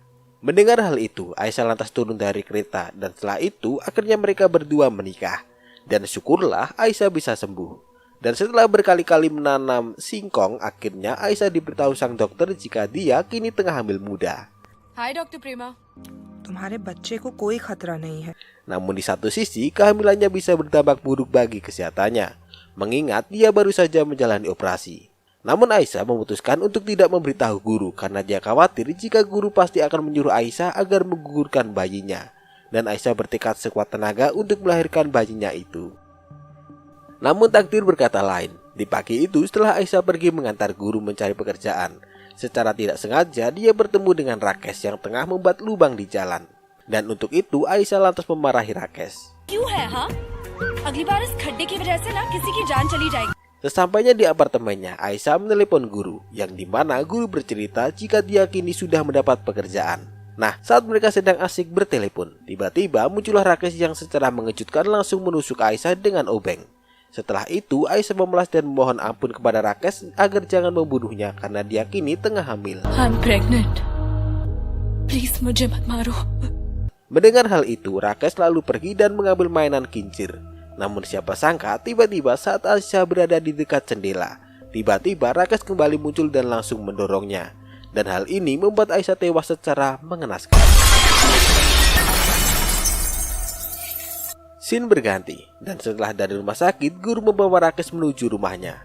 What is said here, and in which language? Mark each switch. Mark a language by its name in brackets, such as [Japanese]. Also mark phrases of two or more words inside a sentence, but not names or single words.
[Indonesian] Mendengar hal itu, Aisyah lantas turun dari kereta dan setelah itu akhirnya mereka berdua menikah. Dan syukurlah Aisyah bisa sembuh. Dan setelah berkali-kali menanam singkong, akhirnya Aisyah diberitahu sang dokter jika dia kini tengah hamil muda. Hi, Dr. Prema. [Hindi] तुम्हारे बच्चे को कोई खतरा नहीं है. [Indonesian] Namun di satu sisi, kehamilannya bisa berdampak buruk bagi kesehatannya, mengingat dia baru saja menjalani operasi. Namun Aisyah memutuskan untuk tidak memberitahu guru karena dia khawatir jika guru pasti akan menyuruh Aisyah agar menggugurkan bayinya. Dan Aisyah bertekad sekuat tenaga untuk melahirkan bayinya itu. Namun takdir berkata lain. Di pagi itu setelah Aisyah pergi mengantar guru mencari pekerjaan, secara tidak sengaja dia bertemu dengan Rakesh yang tengah membuat lubang di jalan. Dan untuk itu Aisyah lantas memarahi Rakesh. [Hindi] क्यों है हाँ? अगली बार इस खड्डे की वजह से ना किसी की जान चली जाएगी. [Indonesian] Sesampainya di apartemennya, Aisyah menelepon guru, yang dimana guru bercerita jika dia kini sudah mendapat pekerjaan. Nah, saat mereka sedang asik bertelepon, tiba-tiba muncullah Rakesh yang secara mengejutkan langsung menusuk Aisyah dengan obeng. Setelah itu, Aisyah memelas dan memohon ampun kepada Rakesh agar jangan membunuhnya karena dia kini tengah hamil. [English] I'm pregnant. Please [Hindi] मुझे मत मारो. [Indonesian] Mendengar hal itu, Rakesh lalu pergi dan mengambil mainan kincir. Namun siapa sangka tiba-tiba saat Aisyah berada di dekat jendela, tiba-tiba Rakesh kembali muncul dan langsung mendorongnya. Dan hal ini membuat Aisyah tewas secara mengenaskan. Scene berganti, dan setelah dari rumah sakit, guru membawa Rakesh menuju rumahnya.